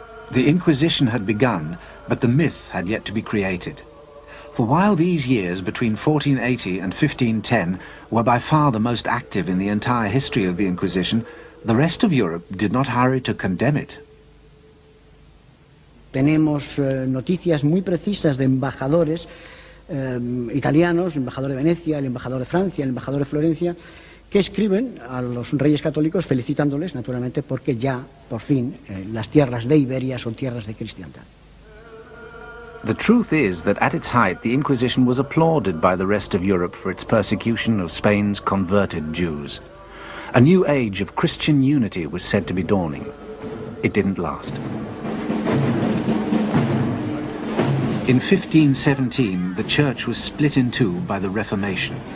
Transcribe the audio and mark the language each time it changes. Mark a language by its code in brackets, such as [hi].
[en] The Inquisition had begun, but the myth had yet to be created. For while these years between 1480 and 1510 were by far the most active in the entire history of the Inquisition, the rest of Europe did not hurry to condemn it. [es] Tenemos noticias muy precisas de embajadores italianos, el embajador de Venecia, el embajador de Francia, el embajador de Florencia, que escriben a los reyes católicos felicitándoles, naturalmente, porque ya, por fin, las tierras de Iberia son tierras de cristiandad. [en] The truth is that at its height, the Inquisition was applauded by the rest of Europe for its persecution of Spain's converted Jews. A new age of Christian unity was said to be dawning. It didn't last. In 1517, the Church was split in two by the Reformation.